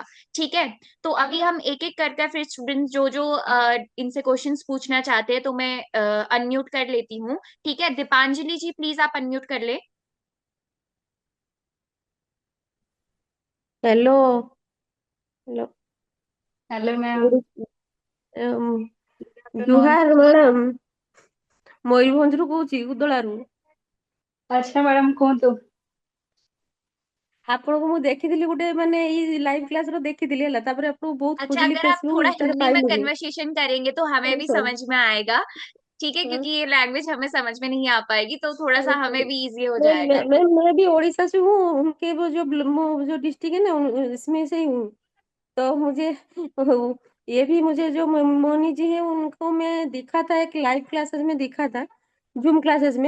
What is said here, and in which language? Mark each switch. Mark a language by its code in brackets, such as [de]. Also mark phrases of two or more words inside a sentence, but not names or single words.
[hi] ठीक है, तो अभी हम एक एक करके फिर स्टूडेंट जो जो इनसे क्वेश्चंस पूछना चाहते हैं, तो मैं अनम्यूट कर लेती हूँ। ठीक है, दीपांजलि जी प्लीज आप अनम्यूट कर ले। हेलो। हेलो। हेलो मैम। गुड आफ्टरनून। [or] जुहार मैडम। ମୟୂରଭଞ୍ଜରୁ କହୁଛି ଉଦଳାରୁ। [hi] अच्छा मैडम କୁହନ୍ତୁ। [or] ଆପଣଙ୍କୁ ମୁଁ ଦେଖିଥିଲି ଗୋଟେ ମାନେ ଏଇ ଲାଇଭ କ୍ଲାସ ର ଦେଖିଥିଲି ହେଲା, ତାପରେ ଆପଣଙ୍କୁ ବହୁତ [hi] अच्छा, [or] ଖୋଜିଲି [hi] अगर आप [or] ଫେସବୁକ୍ [hi] थोड़ा [or] ଇନଷ୍ଟାରେ [hi] हिंदी में [or] ପାଇଲିନି। [hi] कन्वर्सेशन करेंगे तो हमें [or] सॉरी [hi] भी [or] सॉरी। [hi] समझ में आएगा। ठीक है, हाँ, क्योंकि ये लैंग्वेज हमें समझ में नहीं आ पाएगी, तो थोड़ा सा [or] सॉरी [hi] हमें [or] सॉरी। [hi] भी इजी हो मैं जाएगा। मैं मैं भी उड़ीसा से हूँ, उनके वो जो डिस्ट्रिक्ट है ना इसमें से ही हूँ। तो मुझे ये भी मुझे जो मोनी जी है उनको मैं दिखा था, एक लाइव क्लासेस में दिखा था, जूम क्लासेस में।